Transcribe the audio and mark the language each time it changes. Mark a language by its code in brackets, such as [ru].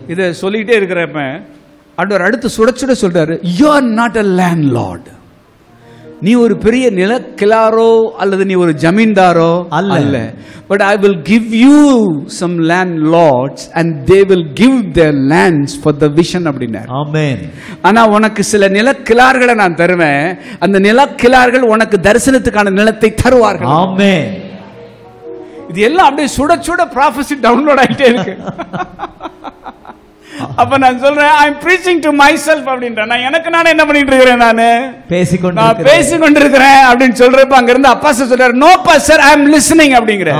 [ta] இதை சொல்லிக்கிட்டே இருக்கிறப்ப ஆண்டவர் அடுத்து சுட சுட சொல்றாரு, [en] you are not a landlord. [ta] நீ ஒரு பெரிய நிலக்கிழாரோ அல்லது நீ ஒரு ஜமீன்தாரோ அல்ல. [en] but I will give you some landlords and they will give their lands for the vision [ta] அப்படின்னாரு. ஆமென். ஆனா உனக்கு சில நிலக்கிழார்களை நான் தருவேன். அந்த நிலக்கிழார்கள் உனக்கு தரிசனத்துக்கான நிலத்தை தருவார்கள். ஆமென். இது எல்லாம் அப்படியே சுட சுட ப்ராஃபஸி டவுன்லோட் ஆகிட்டே இருக்கு. அப்ப நான் சொல்றேன், [en] I am preaching to my self [ta] அப்படின்றேன். நான் எனக்கு நானே என்ன பண்ணிட்டு இருக்கிறேன், நான் பேசிக்கொண்டிருக்கிறேன் அப்படின்னு சொல்றப்ப அங்க இருந்து அப்பா சொல்றாரு, [en] no pastor, I am listening [ta] அப்படிங்கற.